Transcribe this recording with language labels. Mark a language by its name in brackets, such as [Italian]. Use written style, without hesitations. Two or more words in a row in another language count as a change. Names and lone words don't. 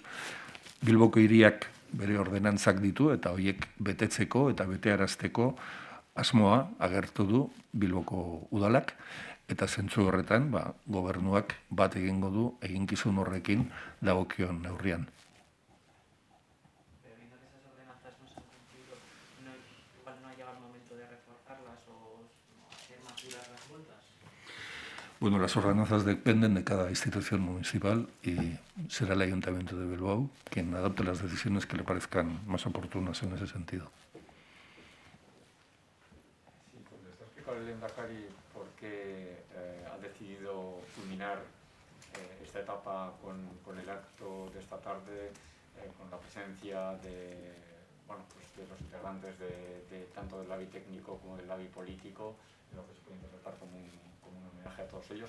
[Basque] Bilboko hiriak bere ordenantzak ditu eta horiek betetzeko eta betearazteko asmoa agertu du Bilboko udalak eta zentzu horretan gobernuak bat egingo du eginkizun horrekin dagokion neurrian. [Spanish] Bueno, las ordenanzas dependen de cada institución municipal y será el Ayuntamiento de Bilbao quien adopte las decisiones que le parezcan más oportunas en ese sentido. Sí, pues le está explicando el Lehendakari por qué ha decidido culminar esta etapa con el acto de esta tarde, con la presencia de los integrantes de tanto del labi técnico como del labi político, en lo que se puede interpretar como un homenaje a todos ellos.